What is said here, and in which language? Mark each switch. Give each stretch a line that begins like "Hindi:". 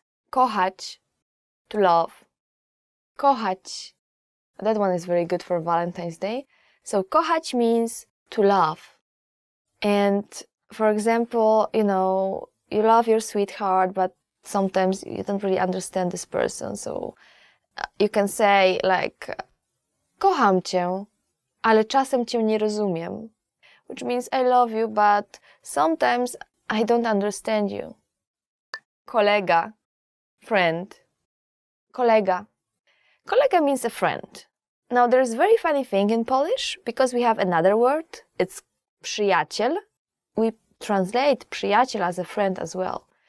English: Kochać, to love. Kochać. That one is very good for Valentine's Day. So kochać means to love. And for example, you love your sweetheart, but sometimes you don't really understand this person. So you can say like,
Polish: kocham cię, ale czasem cię nie rozumiem.
English: Which means I love you, but sometimes I don't understand you.
Polish: Kolega, friend. Kolega.
English: Kolega means a friend. Now there's a very funny thing in Polish because we have another word. It's przyjaciel. We translate przyjaciel as a friend as well.